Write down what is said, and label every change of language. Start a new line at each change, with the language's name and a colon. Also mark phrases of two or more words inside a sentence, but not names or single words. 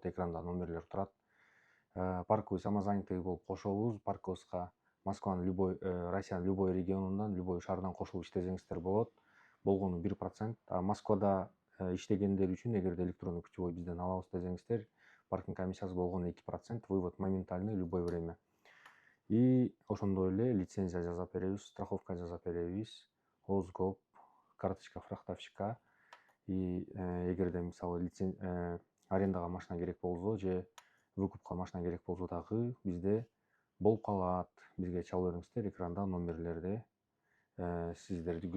Kyrgyz: Экранда номерлер турат.
Russian: Парковый самозанятый
Kyrgyz: болуп кошобуз. Парковска Москванын любой, Россиянын любой регионунан, любой шаарынан кошулуп иштесеңиздер болот. Болгону 1%. А Москвада иштегендер үчүн эгерде
Russian: электронный путевой
Kyrgyz: бизден алабыз десеңиздер, паркинг комиссиясы болгону 2%,
Russian: вывод моментальный, любое время.
Kyrgyz: И ошондой эле лицензия жасап беребиз, страховка жасап беребиз, озгоп,
Russian: карточка фрахтовщика.
Kyrgyz: И эгерде мисалы арендага машина керек болсо же выкупка машина керек болсо дагы бизде болуп калат. Бизге чала бериңиздер, экранда номерлерде сиздерди күтөбүз.